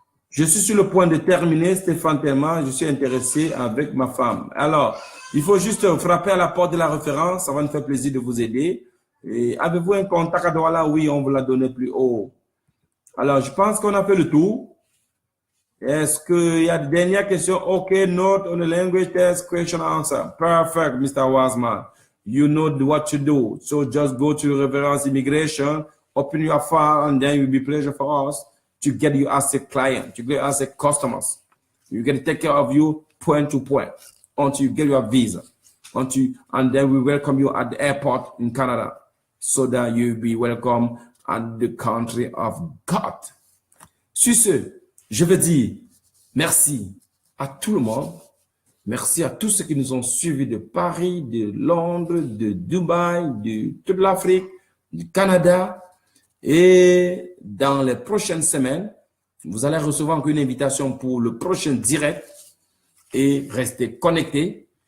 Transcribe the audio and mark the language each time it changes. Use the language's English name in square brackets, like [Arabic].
[French] Je suis sur le point de terminer, Stéphane Thelma, je suis intéressé avec ma femme. Alors, il faut juste frapper à la porte de la référence, ça va nous faire plaisir de vous aider. Et avez-vous un contact à Douala? Oui, on vous l'a donné plus haut. Alors, je pense qu'on a fait le tour. Est-ce qu'il y a de dernières questions? [English] OK, note on the language test, question answer. Perfect, Mr. Wasman. You know what to do. So just go to Reference Immigration, open your file, and then it will be a pleasure for us to get you as a client, to get you as a customers. We're going to take care of you point to point until you get your visa. And then we welcome you at the airport in Canada so that you'll be welcome at the country of God. [French] Sur ce, je veux dire merci à tout le monde. Merci à tous ceux qui nous ont suivis de Paris, de Londres, de Dubaï, de toute l'Afrique, du Canada. Et dans les prochaines semaines, vous allez recevoir encore une invitation pour le prochain direct et restez connectés.